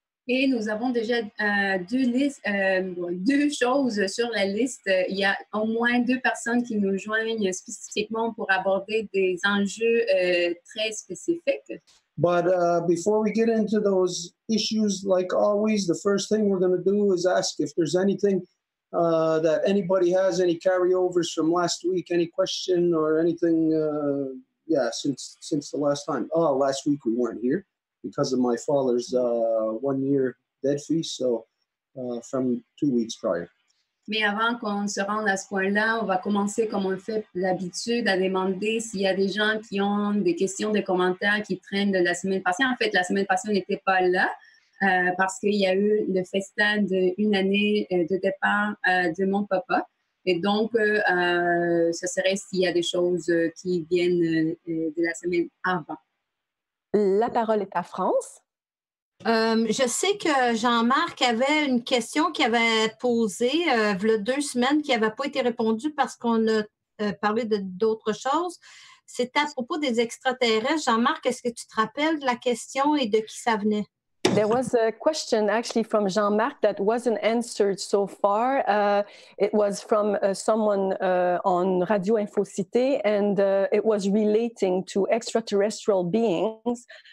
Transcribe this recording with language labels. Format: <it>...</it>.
<fr>Et nous avons déjà deux choses sur la liste. Il y a au moins 2 personnes qui nous joignent spécifiquement pour aborder des enjeux très spécifiques.</fr> <en>But before we get into those issues, like always, the first thing we're going to do is ask if there's anything that anybody has, any carryovers from last week, any question or anything, since the last time. Oh, last week we weren't here because of my father's 1-year dead feast, so from 2 weeks prior.</en> <fr>Mais avant qu'on se rende à ce point-là, on va commencer comme on le fait l'habitude à demander s'il y a des gens qui ont des questions, des commentaires qui traînent de la semaine passée. En fait, la semaine passée, on n'était pas là parce qu'il y a eu le festin d'1 année de départ de mon papa. Et donc, ce serait s'il y a des choses qui viennent de la semaine avant. La parole est à France. Je sais que Jean-Marc avait une question qu'il avait posée il y a 2 semaines qui n'avait pas été répondue parce qu'on a parlé d'autres choses. C'était à propos des extraterrestres. Jean-Marc, est-ce que tu te rappelles de la question et de qui ça venait?</fr> <en>There was a question actually from Jean-Marc that wasn't answered so far. It was from someone on RadioInfoCite, and it was relating to extraterrestrial beings.</en>